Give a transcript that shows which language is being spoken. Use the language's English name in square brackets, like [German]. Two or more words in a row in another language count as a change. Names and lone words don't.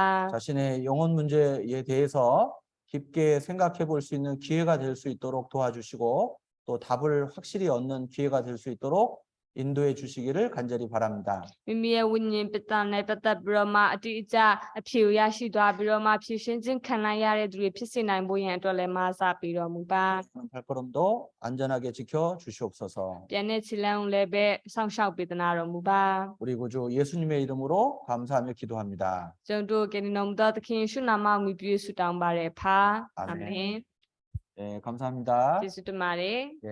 [Korean] 자신의 영혼 문제에 대해서 깊게 생각해 볼 수 있는 기회가 될 수 있도록 도와주시고 또 답을 확실히 얻는 기회가 될 수 있도록 인도해 주시기를 간절히 바랍니다. [Burmese] မိမိရဲ့ဝိညာဉ်ပတ္တနဲ့ပတ်သက်ပြီးတော့မှအတိအကျအဖြေကိုရရှိသွားပြီးတော့မှဖြည့်ရှင်းခြင်းခံနိုင်ရတဲ့သူတွေဖြစ်စေနိုင်ဖို့ရန်အတွက်လည်းမဆပေးတော်မူပါ [Korean] 발걸음도 안전하게 지켜 주시옵소서. [Burmese] ပြန်တဲ့ခြေလမ်းကိုလည်းပဲစောင့်ရှောက်ပေးသနာတော်မူပါ [Korean] 우리 구주 예수님의 이름으로 감사하며 기도합니다. [Burmese] ကျွန်တော်တို့ကေနီတော်မူသောသခင်ယေရှုနာမကိုမြည်ပြီးဆုတောင်းပါတယ်ဖာအာမင် [Korean] 네, 감사합니다. [Burmese] ကျေးဇူးတင်ပါတယ်